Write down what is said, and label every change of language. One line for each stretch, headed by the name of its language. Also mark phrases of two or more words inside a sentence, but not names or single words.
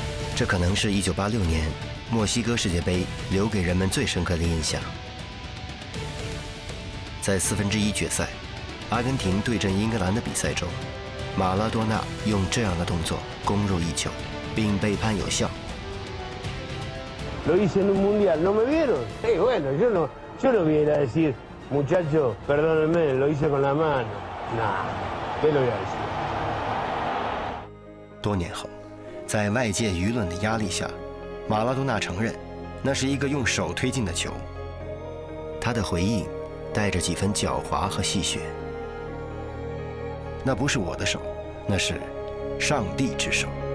Chinese: 这可能是1986年墨西哥世界杯留给人们最深刻的印象。在1/4决赛，阿根廷对阵英格兰的比赛中，马拉多纳用这样的动作攻入一球，并被判有效。
Spanish: Lo hice en un mundial, ¿no me vieron? Bueno, yo no voy a ir a decir, muchachos, perdónenme, lo hice con la mano. Nah, ¿qué lo voy a decir?
Chinese: 多年后，在外界舆论的压力下，马拉多纳承认，那是一个用手推进的球。他的回应带着几分狡猾和戏谑。那不是我的手，那是上帝之手。